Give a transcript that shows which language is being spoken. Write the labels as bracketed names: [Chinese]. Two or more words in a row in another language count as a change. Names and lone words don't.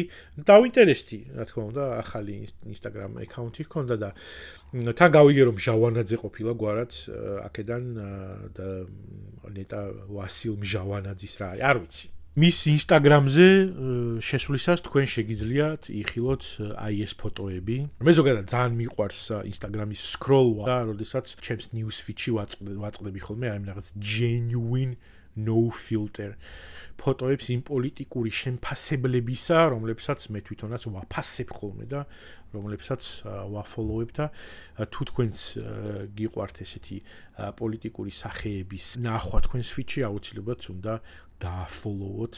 [Georgian] დავინტერესდი, რა თქმა უნდა, ახალი Instagram account-ი ჰქონდა და თან გავიგე რომ ჟავანაძე ყოფილა გვარად აქედან და ნეტა ვასილ მჟავანაძის რა არის, არ ვიცი. მის Instagram-ზე შესვლისას თქვენ შეგიძლიათ იხილოთ აი ეს ფოტოები. მე ზოგადად ძალიან მიყვარს Instagram-ის scroll-ვა და როდესაც ჩემს [English] news feed- [Georgian] ში ვაწყდები ხოლმე აი რაღაც [English] genuine no filter [Georgian] ფოტოებს იმ პოლიტიკური შემფასებლებისა, რომლებსაც მე თვითონაც ვაფასებ ხოლმე და რომლებსაც ვაფოლოვებ და თუ თქვენს გიყვართ ესეთი პოლიტიკური სახეების ნახვა თქვენს feed-ში აუცილებლად უნდა დააფოლოვოთ.